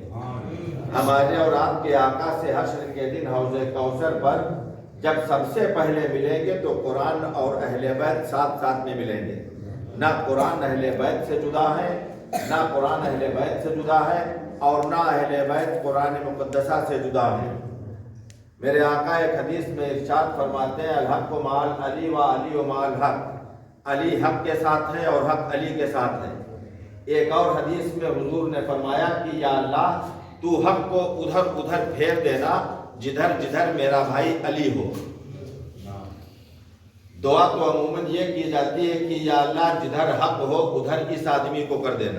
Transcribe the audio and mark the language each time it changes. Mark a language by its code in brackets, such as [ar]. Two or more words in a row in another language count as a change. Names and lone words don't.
[ur] ہمارے اور آپ کے آقا سے حشر کے دن حوض کوثر پر جب سب سے پہلے ملیں گے تو قرآن اور اہل بیت ساتھ ساتھ میں ملیں گے، نہ قرآن اہل بیت سے جدا ہے، نہ قرآن اہل بیت سے جدا ہے اور نہ اہل بیت قرآن مقدسہ سے جدا ہے۔ میرے آقا ایک حدیث میں ارشاد فرماتے ہیں [ar] الحق و مال علی و علی و مال حق، [ur] علی حق کے ساتھ ہے اور حق علی کے ساتھ ہے۔ ایک اور حدیث میں حضور نے فرمایا کہ یا اللہ تو حق کو ادھر ادھر پھیر دینا جدھر جدھر میرا بھائی علی ہو۔ دعا تو عموماً یہ کی جاتی ہے کہ یا اللہ جدھر حق ہو ادھر اس آدمی کو کر دینا۔